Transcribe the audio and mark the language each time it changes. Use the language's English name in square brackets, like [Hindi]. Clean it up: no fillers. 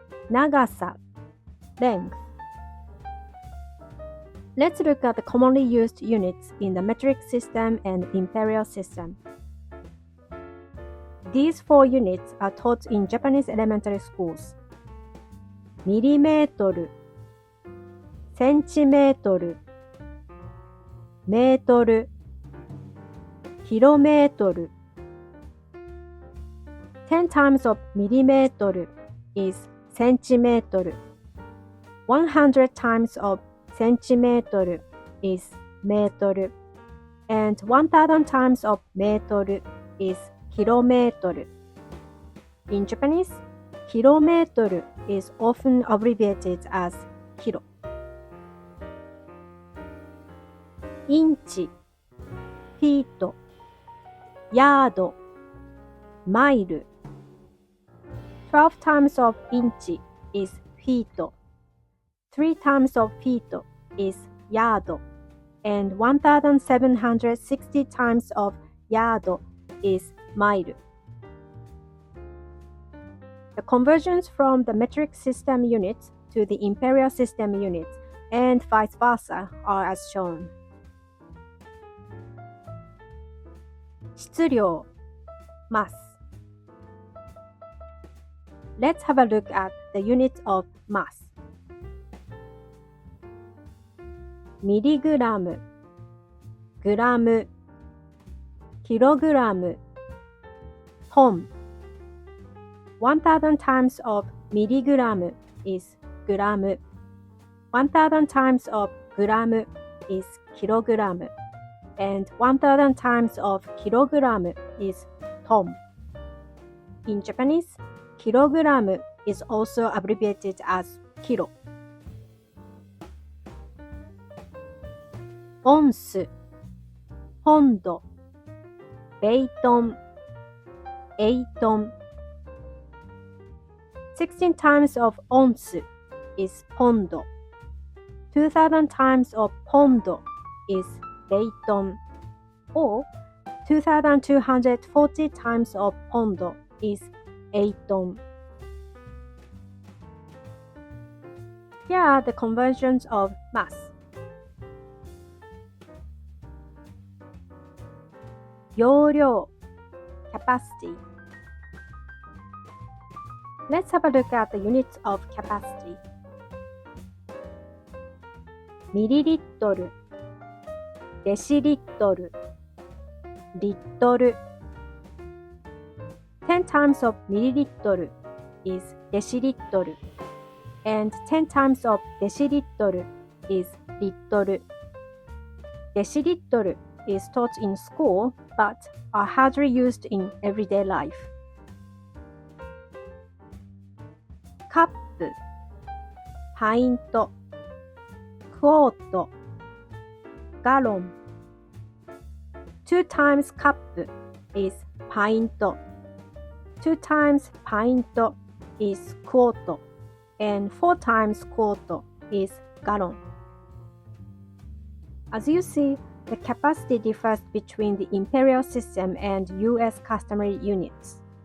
[Japanese] 長さ length. [English] Let's look at the commonly used units in the metric system and imperial system. These 4 units are taught in Japanese elementary schools. [Japanese] ミリメートル、センチメートル、メートル、キロメートル。 [English] 10 times of millimeter is centimeter. 100 times of centimeter is meter. And 1000 times of meter is kilometer. In Japanese, kilometer is often abbreviated as kilo. [Japanese] インチ、フィート、ヤード、マイル。 [English] 12 times of inch is feet. 3 times of feet is yard. And 1760 times of yard is mile. The conversions from the metric system units to the imperial system units and vice versa are as shown. [Japanese] 質量 mass. [English] Let's have a look at the units of mass. [Japanese] ミリグラム、グラム、キログラム、トン。 [English] 1000 times of milligram is gram. 1000 times of gram is kilogram. And 1000 times of kilogram is ton. In Japanese, kilogram is also abbreviated as kilo. [Japanese] オンス、ポンド、ベイトン、エイトン。 [English] 16 times of ounce is pondo. 2000 times of pondo is beiton. Or 2240 times of pondo is eiton. Here are the conversions of mass. [Japanese] 容量 capacity. [English] Let's have a look at the units of capacity. [Japanese] ミリリットル、デシリットル、リットル。 [English] 10 times of milliliter is deciliter, and 10 times of deciliter is liter. Deciliter is taught in school but are hardly used in everyday life. [Japanese] カップ、パイント、クォート、ガロン。 [English] 2 times cup is pint. 2 times pint is quart, and 4 times quart is gallon. As you see, the capacity differs between the imperial system and US customary units.